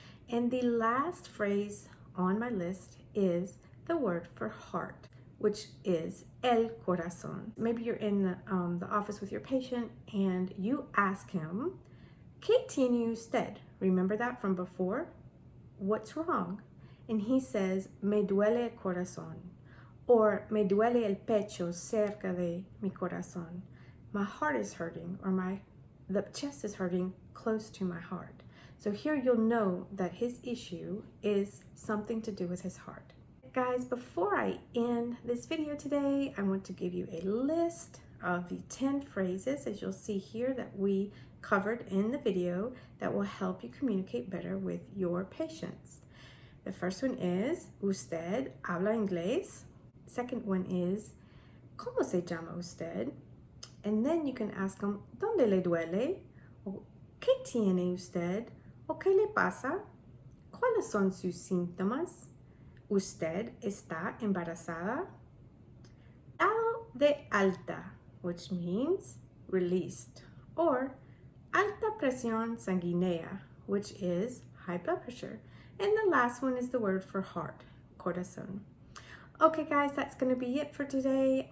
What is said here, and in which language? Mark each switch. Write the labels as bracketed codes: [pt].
[en] And the last phrase on my list is the word for heart, which is el corazón. Maybe you're in the office with your patient and you ask him, [es] ¿Qué tiene usted? [en] Remember that from before? What's wrong? And he says, [es] Me duele el corazón, or Me duele el pecho cerca de mi corazón. [en] My heart is hurting, or the chest is hurting close to my heart. So here you'll know that his issue is something to do with his heart. Guys, before I end this video today, I want to give you a list of the 10 phrases, as you'll see here, that we covered in the video that will help you communicate better with your patients. The first one is [es] Usted habla inglés. [en] Second one is [es] ¿Cómo se llama usted? [en] And then you can ask them [es] ¿Dónde le duele? O ¿Qué tiene usted? O ¿Qué le pasa? ¿Cuáles son sus síntomas? ¿Usted está embarazada? Dado de alta, [en] which means released, or [es] alta presión sanguínea, [en] which is high blood pressure. And the last one is the word for heart, corazón. Okay guys, that's going to be it for today.